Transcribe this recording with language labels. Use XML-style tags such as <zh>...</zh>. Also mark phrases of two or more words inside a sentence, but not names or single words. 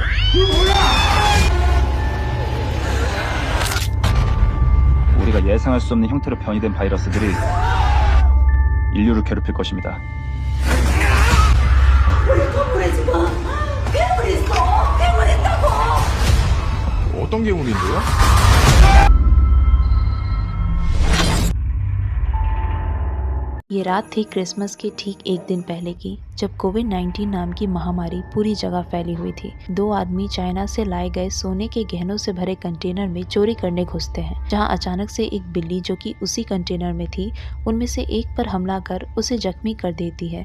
<ko>우리가 예상할 수 없는 형태로 변이된 바이러스들이 인류를 괴롭힐 것입니다. 우리 건물에 지금 괴물 있어! 괴물 있다고! 어떤 괴물인데요?</ko> <hi>ये रात थी क्रिसमस के ठीक एक दिन पहले की, जब कोविड-19 नाम की महामारी पूरी जगह फैली हुई थी। दो आदमी चाइना से लाए गए सोने के गहनों से भरे कंटेनर में चोरी करने घुसते हैं, जहां अचानक से एक बिल्ली जो कि उसी कंटेनर में थी, उनमें से एक पर हमला कर उसे जख्मी कर देती है।</hi>